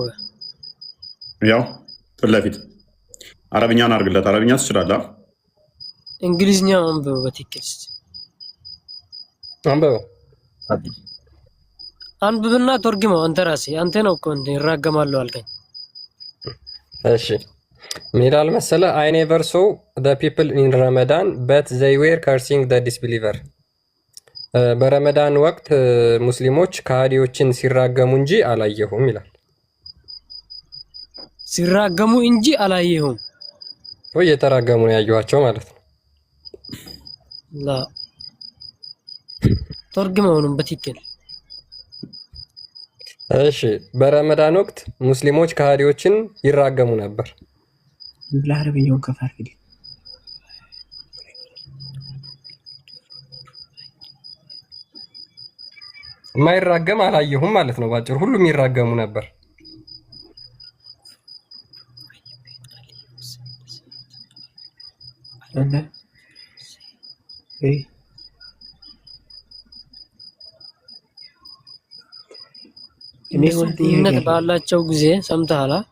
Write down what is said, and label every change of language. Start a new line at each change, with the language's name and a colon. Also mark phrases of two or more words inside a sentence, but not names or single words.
Amharic: ያው ፊት ለፊት አረብኛን አድርግለት። አረብኛ ትችላለህ? እንግሊዝኛ አንብበው በትክክል አንብብና ተርጉመው። አንተ ራስህ አንተ ነው እኮ እንደ ይራገማሉ አልከኝ። እሺ ምን ይላል መሰለህ?
English: I never saw the people in Ramadan but they were cursing the disbeliever።
Amharic: በረመዳን ወቅት ሙስሊሞች ከሃዲዎችን ሲራገሙ እንጂ አላየሁም ይላል። ሲራገሙ እንጂ አላየሁም ወይ የተራገሙ ነው ያየኋቸው ማለት ነው። ላ ተርጉመውንም በትክክል እሺ። በረመዳን ወቅት ሙስሊሞች ከሃዲዎችን ይራገሙ ነበር።
Arabic: بالعربية كفار كده
Amharic: ማይራገም አላየሁም ማለት ነው ባጭሩ። ሁሉም ይራገሙ ነበር። እምነት ባላቸው ጊዜ ሰምተሃል?